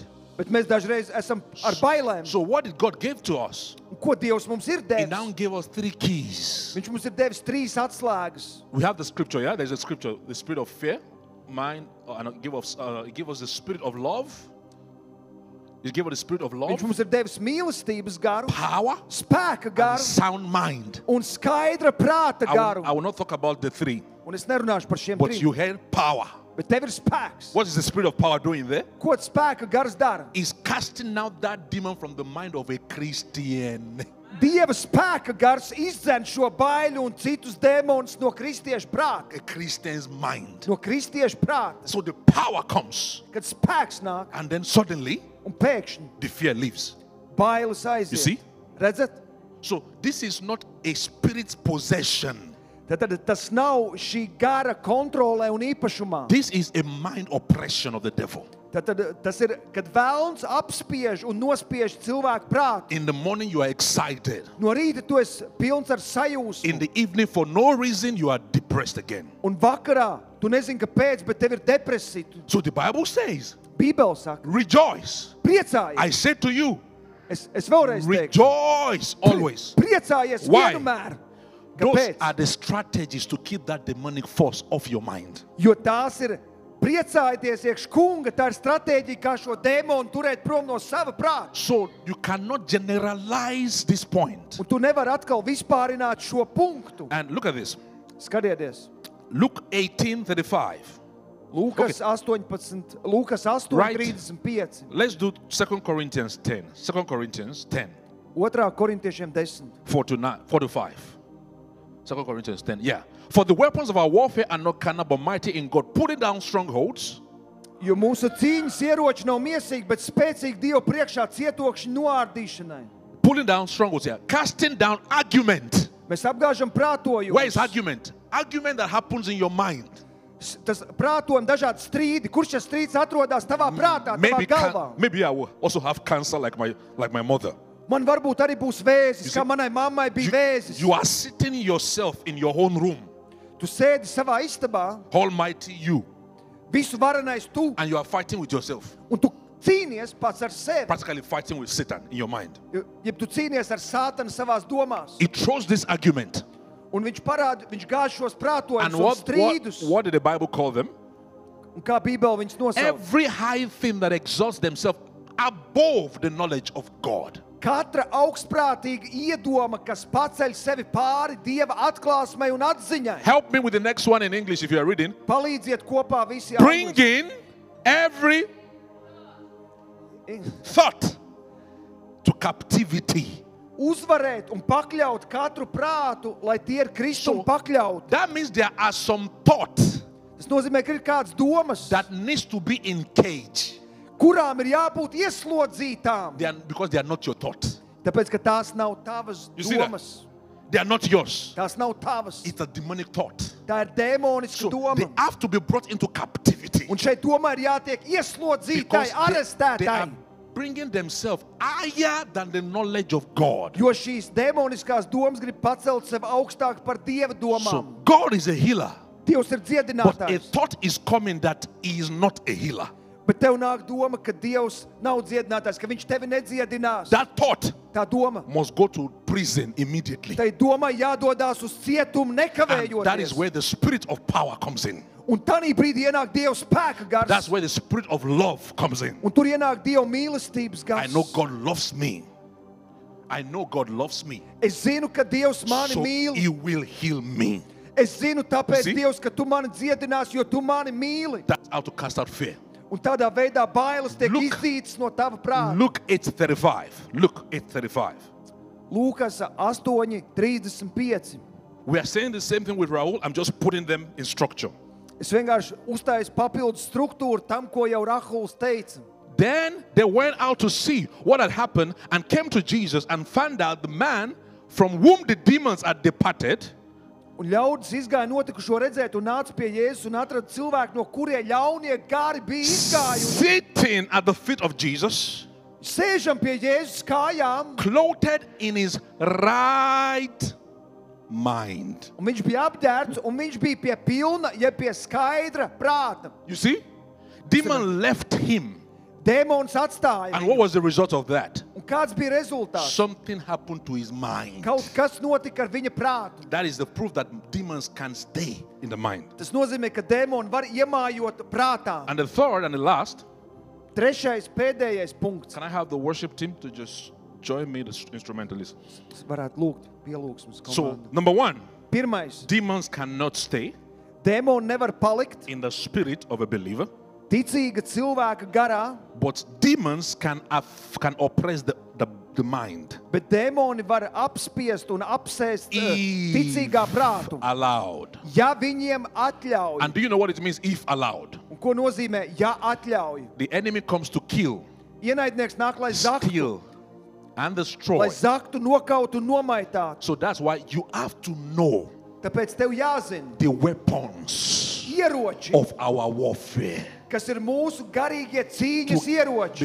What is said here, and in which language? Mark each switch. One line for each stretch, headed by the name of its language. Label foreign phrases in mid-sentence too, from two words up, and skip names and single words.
Latvian: bet mēs dažreiz esam ar bailēm.
English: So what did God give to us?
Latvian: Un ko Dievs mums ir
English: He now
Latvian: devis?
English: gave us 3 keys.
Latvian: Viņš mums ir devis 3 atslēgas.
English: We have the scripture, yeah? There's a scripture, the spirit of fear, mind, and give us the spirit of love. He gave us the spirit of love,
Latvian: Viņš mums ir devis mīlestības garu,
English: power,
Latvian: spēka
English: and
Latvian: garu
English: sound mind.
Latvian: un skaidra prāta garu.
English: I will not talk about the 3,
Latvian: Un es nerunāšu par šiem
English: but
Latvian: 3.
English: you heard power.
Latvian: Bet tev ir spēks.
English: What is the spirit of power doing there?
Latvian: Ko spēka gars dara?
English: Is casting out that demon from the mind of a Christian.
Latvian: Dieva spēka gars izdzen šo baiļu un citus dēmonus no kristiešu prāta.
English: A Christian's mind.
Latvian: No kristiešu prāta.
English: So the power comes,
Latvian: Kad spēks nāk
English: and then suddenly
Latvian: un pēkšņi
English: the fear leaves.
Latvian: bailes
English: You see?
Latvian: aiziet. Redzat?
English: So this is not a spirit's possession.
Latvian: Tad tas nav šī gara kontrolē un īpašumā.
English: This is a mind oppression of the devil.
Latvian: Tad tas ir, kad vēlns apspiež un nospiež cilvēku prātu.
English: In the morning you are excited.
Latvian: No rīta tu esi pilns ar
English: In
Latvian: sajūsmu.
English: the evening for no reason you are depressed again.
Latvian: Un vakarā tu nezini, kāpēc, bet tev ir depresija.
English: So the Bible says,
Latvian: Bībele saka,
English: rejoice.
Latvian: priecājies.
English: I say to you,
Latvian: Es vēlreiz teikšu.
English: rejoice always.
Latvian: Priecājies
English: Why?
Latvian: vienmēr.
English: Those
Latvian: Kāpēc?
English: are the strategies to keep that demonic force off your mind.
Latvian: Jo tās ir priecājieties iekš kunga, tā ir stratēģija, kā šo dēmonu turēt prom no sava prāta.
English: So you cannot generalize this point.
Latvian: Un tu nevari atkal vispārināt šo punktu.
English: And look at this.
Latvian: Skatieties,
English: Luke 18:35.
Latvian: Lūkas 18, Lūkas 8,
English: Right.
Latvian: 35,
English: Let's do 2 Corinthians 10. 2 Corinthians 10.
Latvian: 2. korintiešiem 10.
English: 4 to 5. 2 Corinthians 10. Yeah. For the weapons of our warfare are not carnal but mighty in God, putting down strongholds,
Latvian: Jo mūsu cīņas ieroči nav miesīgi, bet spēcīgi Dievu priekšā cietokšņu noārdīšanai.
English: pulling down strongholds here, casting down argument.
Latvian: Mēs apgāžam prātojumus.
English: Where is argument? Argument that happens in your mind.
Latvian: Tas prātojam dažādi strīdi. Kurš šis strīds atrodas tavā prātā, tavā galvā?
English: Maybe I will also have cancer like my mother.
Latvian: Man varbūt arī būs vēzis,
English: You see,
Latvian: kā manai mammai bija vēzis.
English: You are sitting yourself in your own room,
Latvian: Tu sēdi savā istabā,
English: almighty you,
Latvian: visu varenais tu,
English: and you are fighting with yourself,
Latvian: un tu cīnies pats ar sevi.
English: practically fighting with Satan in your mind.
Latvian: Ja tu cīnies ar sātanu savās domās,
English: It throws this argument.
Latvian: un viņš gāž šos
English: And
Latvian: prātojumus un
English: what
Latvian: strīdus,
English: did the Bible call them?
Latvian: un kā Bībele viņus nosauc.
English: Every high thing that exalts themselves above the knowledge of God.
Latvian: Katra augstprātīga iedoma, kas paceļ sevi pāri Dieva atklāsmei un atziņai.
English: Help me with the next one in English if you are reading.
Latvian: Palīdziet kopā visi
English: Bring in every thought to captivity.
Latvian: Uzvarēt un pakļaut katru prātu, lai tie ir Kristum
English: So,
Latvian: pakļauti.
English: That means there are some thoughts
Latvian: Tas nozīmē, ka ir kādas domas,
English: that needs to be in cage.
Latvian: kurām ir jābūt ieslodzītām.
English: Because they are not your thoughts.
Latvian: Tāpēc, ka tās nav tavas
English: You see that?
Latvian: domas.
English: They are not yours.
Latvian: Tās nav tavas.
English: It's a demonic thought.
Latvian: Tā ir dēmoniska
English: So
Latvian: doma.
English: they have to be brought into captivity.
Latvian: Un šeit domā ir jātiek ieslodzītai,
English: Because they are
Latvian: arestētai.
English: bringing themselves higher than the knowledge of God.
Latvian: Jo šīs dēmoniskās domas grib pacelt sevi augstāk par Dieva domām.
English: So God is a healer.
Latvian: Dievs ir
English: But a
Latvian: dziedinātājs.
English: thought is coming that he is not a healer.
Latvian: Bet tev nāk doma, ka Dievs nav dziedinātājs, ka viņš tevi nedziedinās.
English: That thought
Latvian: Tā doma.
English: must go to prison immediately.
Latvian: Tai domai jādodās uz cietumu
English: And that is
Latvian: nekavējoties.
English: where the spirit of power comes in.
Latvian: Un tanī brīdī ienāk Dieva spēka
English: That's
Latvian: gars.
English: where the spirit of love comes in.
Latvian: Un tur ienāk Dieva mīlestības
English: I
Latvian: gars.
English: know God loves me. I know God loves me.
Latvian: Es zinu, ka Dievs mani
English: So
Latvian: mīl.
English: he will heal me.
Latvian: Es zinu, tāpēc,
English: See?
Latvian: Dievs, ka tu mani dziedināsi, jo tu mani mīli.
English: That's how to cast out fear.
Latvian: Un tādā veidā bailes tiek
English: Look.
Latvian: izdītas no tava prāta.
English: Luke 8:35. Luke 8:35.
Latvian: Lūkas 8:35.
English: We are saying the same thing with Raul. I'm just putting them in structure.
Latvian: Es vienkārši uztaisu papildus struktūru tam, ko jau Rahuls teica.
English: Then they went out to see what had happened and came to Jesus and found out the man from whom the demons had departed
Latvian: Un ļaudis izgāja notikušo redzēt un nāca pie Jēzus un atrada cilvēku, no kuriem ļaunie gari bija izgājuši.
English: sitting at the feet of Jesus,
Latvian: Sēžam pie Jēzus kājām,
English: clothed in his right mind.
Latvian: un viņš bija apģērbts, un viņš bija pie pilna, jeb pie skaidra prāta.
English: You see? Demon left him.
Latvian: Dēmons atstāja
English: And
Latvian: viņu.
English: what was the result of that?
Latvian: Un kāds bija rezultāts?
English: Something happened to his mind.
Latvian: Kaut kas notika ar viņa prātu.
English: That is the proof that demons can stay in the mind.
Latvian: Tas nozīmē, ka dēmoni var iemājot prātā.
English: And the third and the last,
Latvian: Trešais, pēdējais punkts.
English: can I have the worship team to just join me, the instrumentalists?
Latvian: Es varētu lūgt pielūgsmes
English: So,
Latvian: komandu.
English: number one,
Latvian: Pirmais.
English: demons cannot stay
Latvian: Dēmoni nevar palikt
English: in the spirit of a believer,
Latvian: ticīga cilvēka garā,
English: but demons can oppress the mind.
Latvian: bet dēmoni var apspiest un apsēst ticīgā prātu.
English: Allowed.
Latvian: Ja viņiem atļauj.
English: And do you know what it means if allowed?
Latvian: Un ko nozīmē, ja atļauj?
English: The enemy comes to kill,
Latvian: Ienaidnieks nāk, lai zaktu,
English: steal, and
Latvian: lai
English: destroy.
Latvian: zaktu, nokautu un nomaitātu.
English: So that's why you have to know
Latvian: Tāpēc tev jāzina
English: the weapons
Latvian: ieroči,
English: of our warfare.
Latvian: kas ir mūsu garīgie cīņas ieroči.